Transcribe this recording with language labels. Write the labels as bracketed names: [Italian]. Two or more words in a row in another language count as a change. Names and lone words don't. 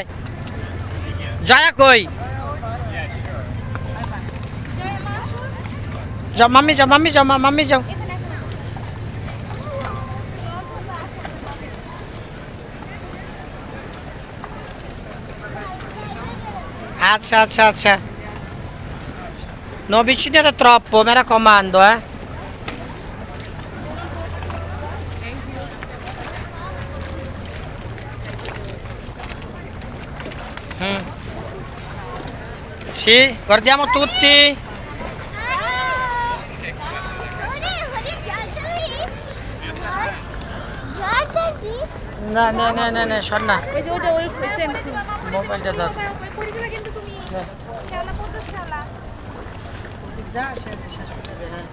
[Bangla] জয়া কই? যাও মাম্মি, যাও মাম্মি, যাও মাম্মি, যাও। আচ্ছা আচ্ছা আচ্ছা, [Italian] non avvicinare troppo, mi raccomando, eh. Sì, guardiamo tutti. [Bangla] না না না না না, শোন না, ওই যে ওটা ওই সেম মোবাইলটা দাও। করে দিবা কিন্তু তুমি শালা কত শালা যা শেষ করে দে। হ্যাঁ,